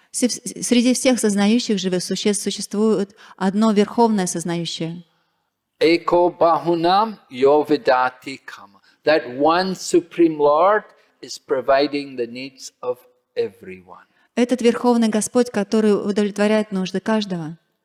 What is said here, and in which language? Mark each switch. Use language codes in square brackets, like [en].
[ru] Среди всех сознающих живых существ существует одно верховное сознающее. [sa] Eko bahunam yo vidati kama. [en] That one supreme Lord is providing the needs of everyone. [ru] Этот верховный Господь, который удовлетворяет нужды каждого.